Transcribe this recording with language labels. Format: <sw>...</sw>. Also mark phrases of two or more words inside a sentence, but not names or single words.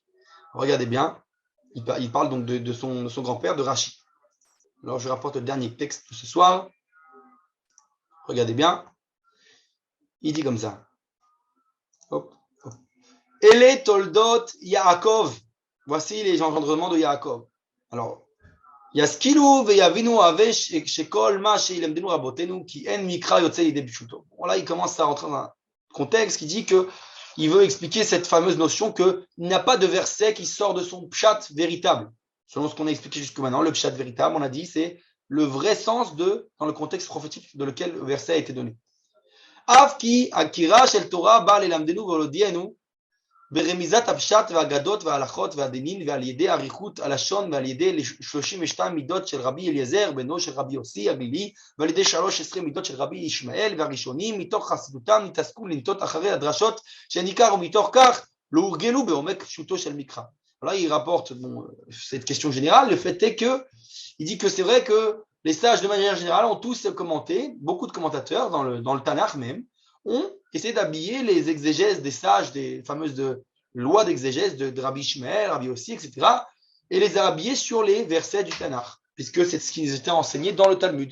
<fr>Regardez bien, il parle donc de son grand-père, de Rachi. Alors je rapporte le dernier texte de ce soir. Regardez bien, il dit comme ça.</fr> <he>Hop, hop. אלה תולדות יעקב.</he> <fr>Voici les engendrements de Yaakov. Alors,</fr> <he>ישכילו ויבינו הווה שכל מה שילמדנו רבותינו כי אין מקרא יוצא לידי פשוטו.</he> <fr>Bon, là, il commence à rentrer dans un contexte qui dit qu'il veut expliquer cette fameuse notion qu'il n'y a pas de verset qui sort de son pshat véritable. Selon ce qu'on a expliqué jusque maintenant, le pshat véritable, on a dit, c'est le vrai sens dans le contexte prophétique de lequel le verset a été donné.</fr> <he>אף כי הקירה של תורה באה ללמדנו ולהודיענו ברמיזת הפשט והאגדות וההלכות והדינים ועל ידי אריכות הלשון ועל ידי 32 מידות של רבי אליעזר בנו של רבי יוסי הגלילי ועל ידי 13 מידות של רבי ישמעאל והראשונים מתוך חסידותם נתעסקו לנטות אחרי הדרשות שניכר ומתוך כך לא הורגלו בעומק פשוטו של מקרא.</he> <fr>Là il rapporte cette question générale, le fait est que il dit que c'est vrai que les sages de manière générale ont tous commenté, beaucoup de commentateurs dans le Tanakh même ont essayé d'habiller les exégèses des sages, des fameuses lois d'exégèse de Rabbi Ishmael, Rabbi Yossi, etc., et les a habillés sur les versets du Tanakh, puisque c'est ce qui nous était enseigné dans le Talmud.</fr>